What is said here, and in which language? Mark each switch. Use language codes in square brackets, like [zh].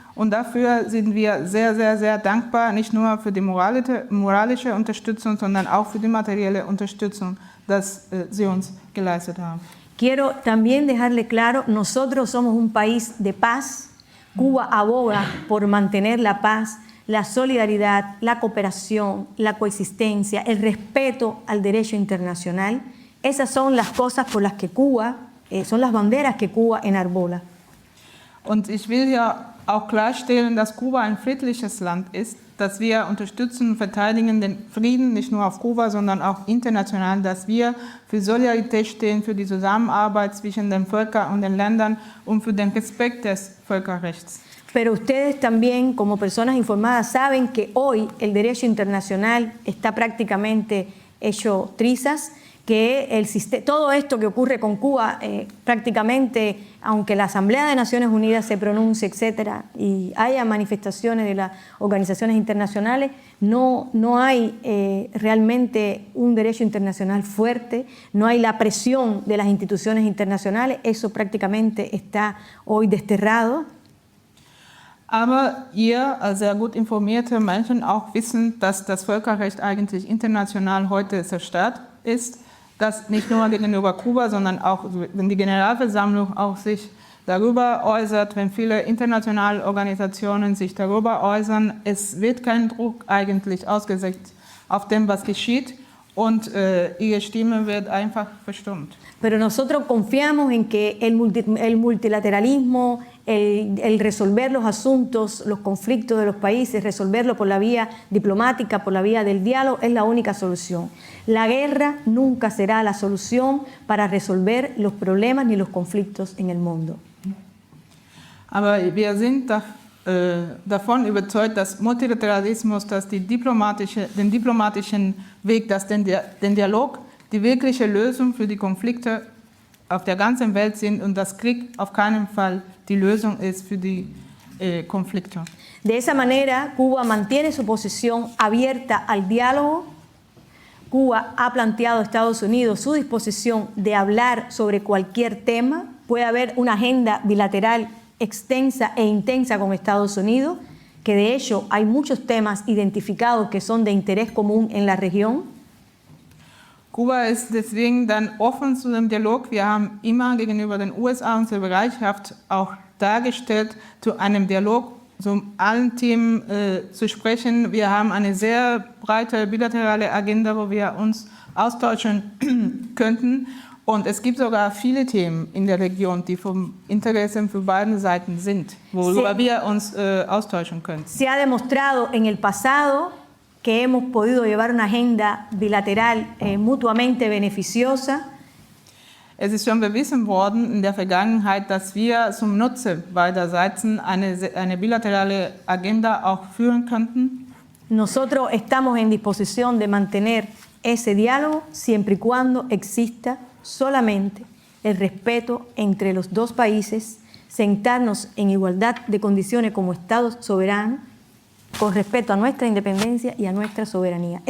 [de] Und dafür sind wir sehr, sehr, sehr dankbar, nicht nur für die moralische Unterstützung, sondern auch für die materielle Unterstützung, dass sie uns geleistet haben. [es] Quiero también dejarle claro, nosotros somos un país de paz. Cuba aboga por mantener la paz, la solidaridad, la cooperación, la coexistencia, el respeto al derecho internacional. Esas son las cosas por las que Cuba, son las banderas que Cuba enarbola. [de] Und ich will ja auch klarstellen, dass Kuba ein friedliches Land ist, dass wir unterstützen und verteidigen den Frieden nicht nur auf Kuba, sondern auch international, dass wir für Solidarität stehen, für die Zusammenarbeit zwischen den Völkern und den Ländern und für den Respekt des Völkerrechts. [es] Pero ustedes también, como personas informadas, saben que hoy el derecho internacional está prácticamente hecho trizas, que todo esto que ocurre con Cuba prácticamente, aunque la Asamblea de Naciones Unidas se pronuncie, etcétera, y haya manifestaciones de las organizaciones internacionales, no hay realmente un derecho internacional fuerte, no hay la presión de las instituciones internacionales, eso prácticamente está hoy desterrado. [de] Aber ihr als sehr gut informierte Menschen auch wissen, dass das Völkerrecht eigentlich international heute zerstört ist, dass nicht nur gegenüber Kuba, sondern auch, wenn die Generalversammlung auch sich darüber äußert, wenn viele internationale Organisationen sich darüber äußern, es wird kein Druck eigentlich ausgesetzt auf dem, was geschieht, und ihre Stimme wird einfach verstummt. [es] Pero nosotros confiamos en que el multilateralismo, el resolver los asuntos, los conflictos de los países, resolverlo por la vía diplomática, por la vía del diálogo, es la única solución. La guerra nunca será la solución para resolver los problemas ni los conflictos en el mundo. [de] Aber wir sind davon überzeugt, dass Multilateralismus, dass den diplomatischen Weg, dass den Dialog die wirkliche Lösung für die Konflikte auf der ganzen Welt sind und dass Krieg auf keinen Fall die Lösung ist für die Konflikte. [es] De esa manera, Cuba mantiene su posición abierta al diálogo. Cuba ha planteado a Estados Unidos su disposición de hablar sobre cualquier tema. Puede haber una agenda bilateral extensa e intensa con Estados Unidos, que de hecho hay muchos temas identificados que son de interés común en la región. [de] Kuba ist deswegen dann offen zu dem Dialog. Wir haben immer gegenüber den USA unsere Bereitschaft auch dargestellt, zu einem Dialog zu allen Themen zu sprechen. Wir haben eine sehr breite bilaterale Agenda, wo wir uns austauschen könnten. Und es gibt sogar viele Themen in der Region, die vom Interesse für beide Seiten sind, worüber wir uns austauschen können. [es] Se ha demostrado en el pasado que hemos podido llevar una agenda bilateral mutuamente beneficiosa. [de] Es ist schon bewiesen worden in der Vergangenheit, dass wir zum Nutzen beider Seiten eine bilaterale Agenda auch führen könnten. [es] Nosotros estamos en disposición de mantener ese diálogo siempre y cuando exista solamente el respeto entre los dos países, sentarnos en igualdad de condiciones como Estados soberanos, con respeto a nuestra independencia y a nuestra soberanía.